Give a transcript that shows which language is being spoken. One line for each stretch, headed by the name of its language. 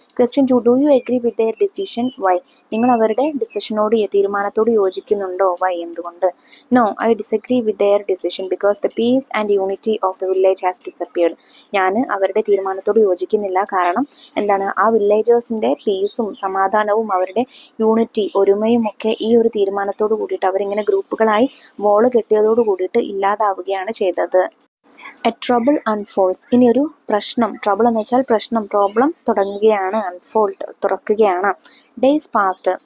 English: Question 2, do you agree with their decision? Why.
Malayalam: നിങ്ങൾ അവരുടെ ഡിസിഷനോട്, തീരുമാനത്തോട് യോജിക്കുന്നുണ്ടോ? വൈ, എന്തുകൊണ്ട്?
English: No, I disagree with their decision because the peace and unity of the village has disappeared.
Malayalam: ഞാൻ അവരുടെ തീരുമാനത്തോട് യോജിക്കുന്നില്ല. കാരണം ആ വില്ലേജേഴ്സിൻ്റെ പീസും സമാധാനവും അവരുടെ യൂണിറ്റി, ഒരുമയും ഒക്കെ ഈ ഒരു തീരുമാനത്തോട് കൂടിയിട്ട് അവരിങ്ങനെ ഗ്രൂപ്പുകളായി വോള് കെട്ടിയതോട് കൂടിയിട്ട് ഇല്ലാതാവുകയാണ് ചെയ്തത്.
English: A trouble unfolds.
Malayalam: ഇനി ഒരു പ്രശ്നം, ട്രബിൾ എന്ന് വെച്ചാൽ പ്രശ്നം, പ്രോബ്ലം തുടങ്ങുകയാണ്, അൺഫോൾഡ് തുറക്കുകയാണ്.
English: Days past.